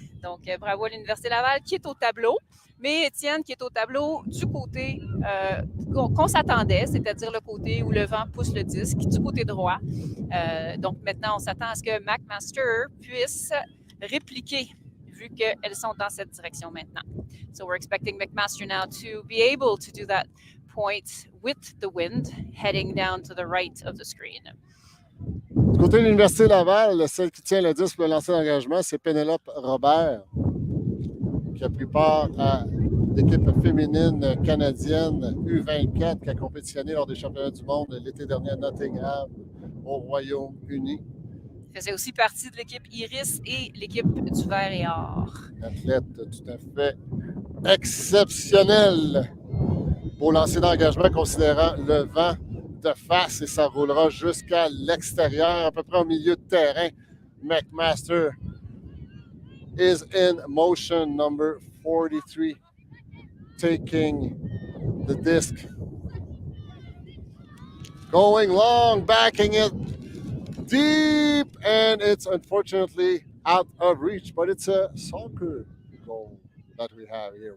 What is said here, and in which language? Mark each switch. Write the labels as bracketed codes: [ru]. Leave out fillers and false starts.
[fr] Donc, bravo à l'Université Laval qui est au tableau. Mais Étienne qui est au tableau du côté qu'on s'attendait, c'est-à-dire le côté où le vent pousse le disque, du côté droit. Donc maintenant, on s'attend à ce que McMaster puisse répliquer, vu qu'elles sont dans cette direction maintenant. [en] So we're expecting McMaster now to be able to do that point with the wind, heading down to the right of the screen. [fr] Du côté de l'Université Laval, celle qui tient le disque pour le lancer d'engagement, c'est Pénélope Robert, qui a pris part à l'équipe féminine canadienne U24 qui a compétitionné lors des championnats du monde l'été dernier à Nottingham, au Royaume-Uni. Elle faisait aussi partie de l'équipe Iris et l'équipe du Vert et Or. Une athlète tout à fait exceptionnelle pour lancer d'engagement, considérant le vent de face, et ça roulera jusqu'à l'extérieur, à peu près au milieu de terrain. [en] McMaster is in motion, number 43, taking the disc. Going long, backing it deep, and it's unfortunately out of reach, but it's a soccer goal that we have here.